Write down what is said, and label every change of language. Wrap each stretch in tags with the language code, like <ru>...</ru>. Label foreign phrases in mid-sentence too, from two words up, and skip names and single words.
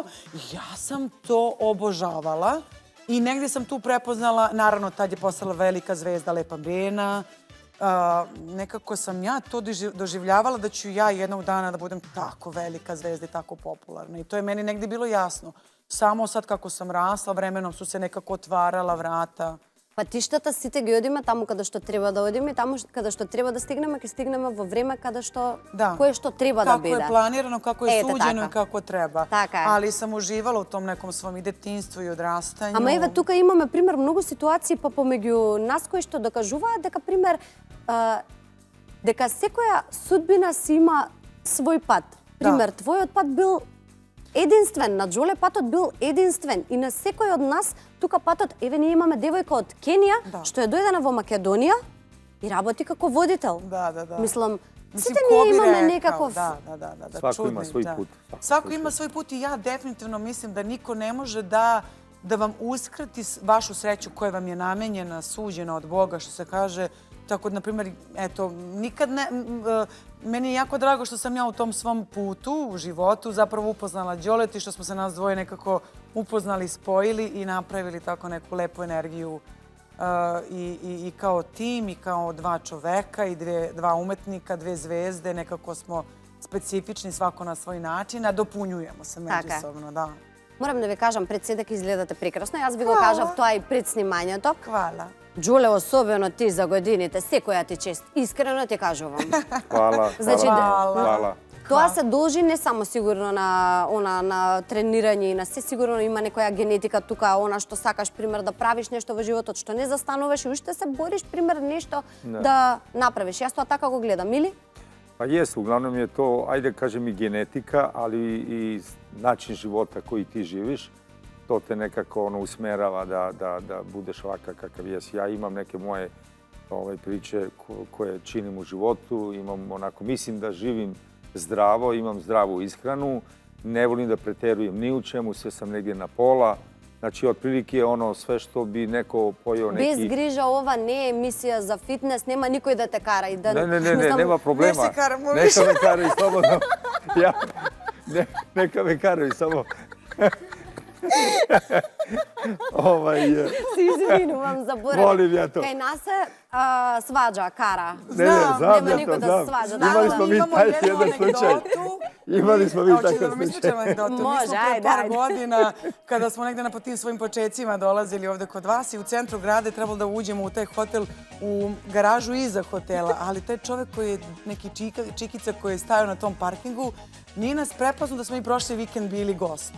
<sr>Ja sam to obožavala i negdje sam tu prepoznala, naravno tad je postala velika zvezda Lepa Brena. Nekako sam ja to doživljavala da ću ja jednog dana da budem tako velika zvezda i tako popularna. I to je meni negdje bilo jasno. Samo sad kako sam rasla, vremenom su se nekako otvarala vrata.</sr> <mk>Патиштата сите ги одиме таму каде што треба да одиме, таму каде што треба да стигнеме, ќе стигнеме во време каде што кое што треба да биде.</mk> <sr>Kako je planirano, kako je suđeno i kako treba.</sr> <mk>Така е.</mk> <sr>Ali sam uživala u tom nekom svom i detinjstvu i odrastanju.</sr> <mk>Ама еве тука имаме пример многу ситуации па помеѓу нас кои што докажуваат дека пример дека секоја судбина си има свој пат. Пример, твојот пат бил единствен, на Џоле патот бил единствен и на секој од нас тука патот, еве ние имаме девојка од Кенија што е дојдена во Македонија и работи како водител.</mk> <sr>Da.</sr> <mk>Мислам, сите ние имаме некаков...</mk> <sr>Svako ima svoj put. Svako ima svoj put i ja definitivno mislim da niko ne može da vam uskrati vašu sreću koja vam je namenjena, suđena od Boga, što se kaže. Tako, na primjer, eto, nikad ne... Meni je jako drago što sam ja u tom svom putu, u životu, zapravo upoznala Đoleta i što smo se nas dvoje nekako upoznali, spojili i napravili tako neku lepu energiju i kao tim i kao dva čoveka i dva umetnika, dve zvezde. Nekako smo specifični svako na svoj način, a dopunjujemo se međusobno, da.</sr> <mk>Морам да ви кажам, пред се дека изгледате прекрасно. Јас ви го кажав тоа и пред снимањето.</mk> <sr>Hvala.</sr> <mk>Џуле, особено ти за годините, секоја ти чест. Искрено ти кажувам.</mk> <sr>Hvala.</sr> <mk>Значи,</mk> <sr>Hvala.</sr> <mk>Тоа се должи не само сигурно на тренирање и на се, сигурно има некоја генетика тука, она што сакаш, пример, да правиш нешто во животот, што не застануваш и уште се бориш, пример, нешто да направиш. Јас тоа така го гледам, или?</mk> <sr>Pa jesu, uglavnom je to, ajde kažem i genetika, ali i način života koji ti živiš. To te nekako usmerava da budeš ovakav kakav jesi. Ja imam neke moje priče koje činim u životu. Imam onako, mislim da živim zdravo, imam zdravu ishranu, ne volim da preterujem ni u čemu, sve sam negdje na pola. Znači, otprilike ono sve što bi neko pojeo neki...</sr> <mk>Без грижа, ова не е емисија за фитнес, нема никој да те кара и да...</mk> <sr>Ne, nema problema.</sr> <mk>Не се карамо</mk> <sr>Neka više. me karaju, slobodno. Neka me karaju, samo...</sr> <mk>Се извинувам, заборавив.</mk> <sr>Volim ja to.</sr> <mk>Кај нас се сваđа, кара.</mk> <sr>Znam</sr> <mk>Нема</mk> <sr>ja</sr> <mk>никој</mk> <sr>to,</sr> <mk>да</mk> <sr>znam.</sr> <mk>се сваđа.</mk> <sr>Imali smo mi Imamo taj jednu jedan slučaj. anegdotu. Imali smo mi Hoćete takav da vam slučaj. ispričam anegdotu? Mi Može, smo pre ajde, par ajde. godina, kada smo negde na tim svojim počecima dolazili ovde kod vas i u centru grada je trebalo da uđemo u taj hotel, u garažu iza hotela, ali taj čovek koji je neki čikica koji je stajao na tom parkingu, nije nas prepoznao da smo i prošli vikend bili gosti.</sr>